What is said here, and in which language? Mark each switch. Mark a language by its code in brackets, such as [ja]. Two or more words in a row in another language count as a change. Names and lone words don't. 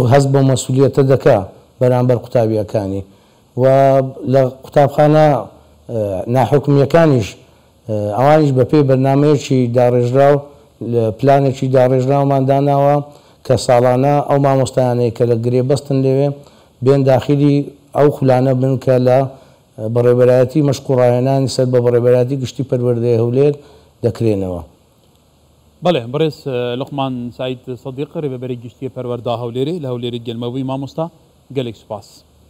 [ckb] هەست بۆ مەسئولیەتە دەکا بەرامبەر قوتابیەکانی و لە قوتابخانە ناحکومیەکانیش ئەوانیش بەپێی بەرنامەیەکی داڕێژراو پلانێکی داڕێژراومان داناوە کە ساڵانە ئەو مامۆستایانەیە کە لە گرێبەستن لەوێ بێن داخلی ئەو خولانە بن کە لە بەڕێبەرایەتی مەشقوڕاهێنانی سەر بە بەڕێبەرایەتی گشتی پەروەردەی هەولێر دەکرێنەوە. بله برس لقمان سعید صدیق ڕێبەری گشتی پەروەردا هەولێرێ لە هەولێری گەلمەوەی مامۆستا گەلێک سوپاس.